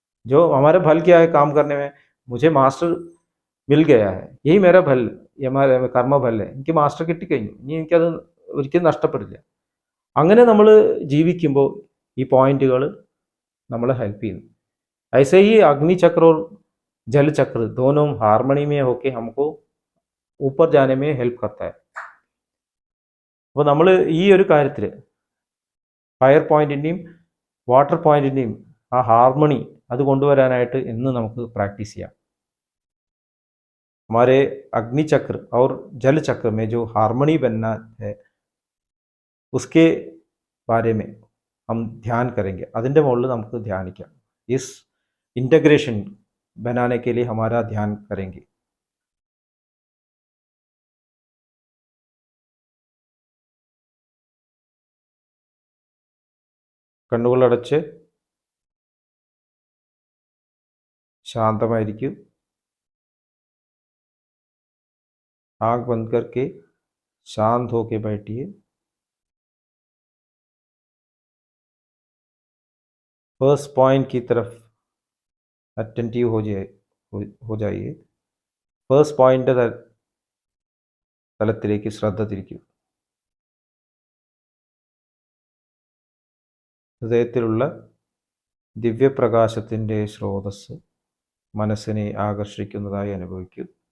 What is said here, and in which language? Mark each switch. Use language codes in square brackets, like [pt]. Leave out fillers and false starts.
[hi] जो हमारे फल क्या है काम करने में, मुझे मास्टर മിൽ ഗയാ ഹെ, യഹി മേരാ ഫൽ, [ml] കർമ്മഫൽ എനിക്ക് മാസ്റ്റർ കിട്ടിക്കഴിഞ്ഞു, ഇനി എനിക്കത് ഒരിക്കലും നഷ്ടപ്പെടില്ല. അങ്ങനെ നമ്മൾ ജീവിക്കുമ്പോൾ ഈ പോയിന്റുകൾ നമ്മളെ ഹെൽപ്പ് ചെയ്യുന്നു. [hi] ऐसे ही अग्नि चक्र और जल चक्र दोनों हारमोनी में होके हमको ऊपर जाने में हेल्प करता है. [ml] അപ്പോൾ നമ്മൾ ഈ ഒരു കാര്യത്തിൽ ഫയർ പോയിന്റിൻ്റെയും വാട്ടർ പോയിന്റിൻ്റെയും ആ ഹാർമണി അത് കൊണ്ടുവരാനായിട്ട് ഇന്ന് നമുക്ക് പ്രാക്ടീസ് ചെയ്യാം. [hi] हमारे अग्नि चक्र और जल चक्र में जो हार्मनी बनना है, उसके बारे में हम ध्यान करेंगे. [ml] അതിൻ്റെ മുകളിൽ നമുക്ക് ധ്യാനിക്കാം. [hi] इस इंटीग्रेशन बनाने के लिए हमारा ध्यान करेंगे. [ml] കണ്ണുകളടച്ച് ശാന്തമായിരിക്കും. [hi] आँख बंद करके शांत होके बैठिए. फर्स्ट पॉइंट की तरफ अटेंटिव हो जाइए. [ml] ഫസ്റ്റ് പോയിന്റ് തലത്തിലേക്ക് ശ്രദ്ധ തിരിക്കൂ. ഹൃദയത്തിലുള്ള ദിവ്യപ്രകാശത്തിൻ്റെ സ്രോതസ്സ് മനസ്സിനെ ആകർഷിക്കുന്നതായി അനുഭവിക്കൂ.